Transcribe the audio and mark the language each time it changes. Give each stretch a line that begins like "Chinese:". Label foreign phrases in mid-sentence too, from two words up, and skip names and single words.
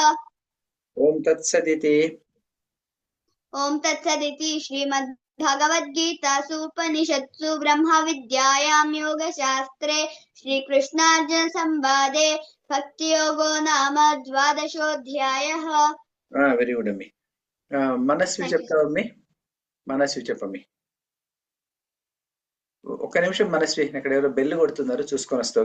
Sanskrit: ओम तत्सदिति श्रीमद्भगवद्गीतासु उपनिषत्सु ब्रह्मविद्यायां योगशास्त्रे श्रीकृष्णार्जुन संवादे भक्तियोगो नाम 12ोऽध्यायः.
English: Very good
Telugu: అమ్మి. మనస్వి చెప్తావమ్మి. మనస్వి చెప్పమ్మి. ఒక్క నిమిషం మనస్వి, ఇక్కడ ఎవరో బెల్ కొడుతున్నారు, చూసుకొని వస్తావు.